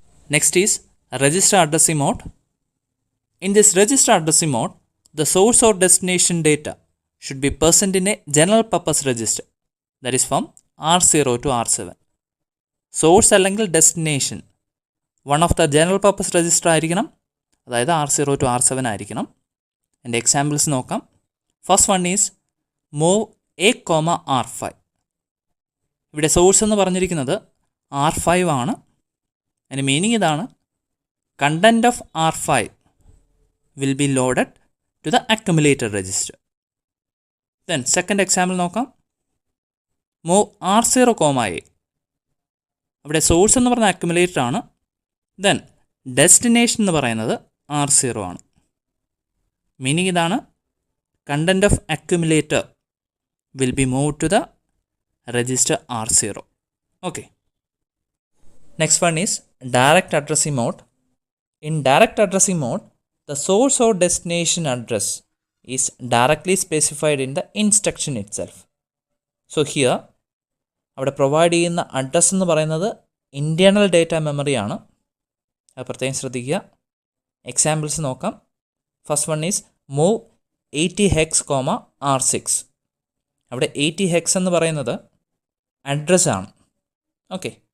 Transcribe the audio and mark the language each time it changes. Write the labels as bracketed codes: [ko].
[en] Next is register addressing mode. In this register addressing mode, the source or destination data should be present in a general purpose register, that is from R0 to R7. Source അല്ലെങ്കിൽ destination one of the general purpose register ആയിരിക്കണം, അതായത് R0 to R7 ആയിരിക്കണം. [ml] എൻ്റെ examples നോക്കാം. [en] First one is move A,R5. [ml] ഇവിടെ source എന്ന് പറഞ്ഞിരിക്കുന്നത് R5 ആണ്. അതിൻ്റെ മീനിങ് ഇതാണ്, [en] Content of R5 will be loaded to the accumulator register. [ml] Then second example നോക്കാം. മൂവ് R0, അവിടെ സോഴ്സ് എന്ന് പറഞ്ഞ അക്യുമുലേറ്റർ ആണ്. ദെൻ ഡെസ്റ്റിനേഷൻ എന്ന് പറയുന്നത് R0 ആണ്. [en] Meaning ഇതാണ്, content of accumulator will be move to the register R0. Okay. Next one is direct addressing mode. In direct addressing mode, the source or destination address is directly specified in the instruction itself. So here, [ml] അവിടെ provide ചെയ്യുന്ന address എന്ന് പറയുന്നത് internal data മെമ്മറിയാണ്. അത് പ്രത്യേകം ശ്രദ്ധിക്കുക. Examples നോക്കാം. [en] First one is move 80 R6. [ml] അവിടെ 80 എന്ന് പറയുന്നത് അഡ്രസ്സാണ്. ഓക്കെ.